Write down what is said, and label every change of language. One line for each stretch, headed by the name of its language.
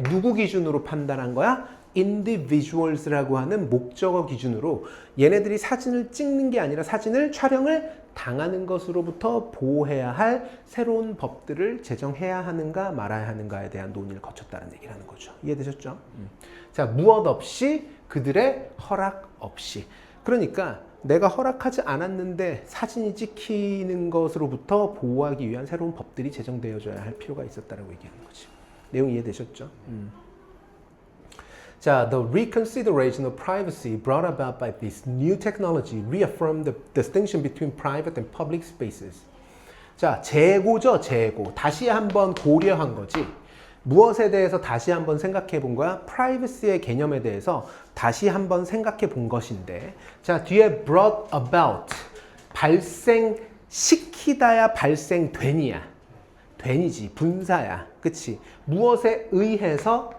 Korean: 누구 기준으로 판단한 거야? individuals라고 하는 목적어 기준으로 얘네들이 사진을 찍는 게 아니라 사진을 촬영을 당하는 것으로부터 보호해야 할 새로운 법들을 제정해야 하는가 말아야 하는가에 대한 논의를 거쳤다는 얘기를 하는 거죠. 이해되셨죠? 자, 무엇 없이 그들의 허락 없이. 그러니까 내가 허락하지 않았는데 사진이 찍히는 것으로부터 보호하기 위한 새로운 법들이 제정되어져야 할 필요가 있었다라고 얘기하는 거지. 내용 이해되셨죠?
English: 자, the reconsideration of privacy brought about by this new technology reaffirmed the distinction between private and public spaces.
Korean: 자, 재고죠, 재고. 다시 한번 고려한 거지. 무엇에 대해서 다시 한번 생각해 본 거야? privacy의 개념에 대해서 다시 한번 생각해 본 것인데, 자, 뒤에
English: brought about,
Korean: 발생시키다야 발생되니야. 되니지, 분사야. 그치? 무엇에 의해서?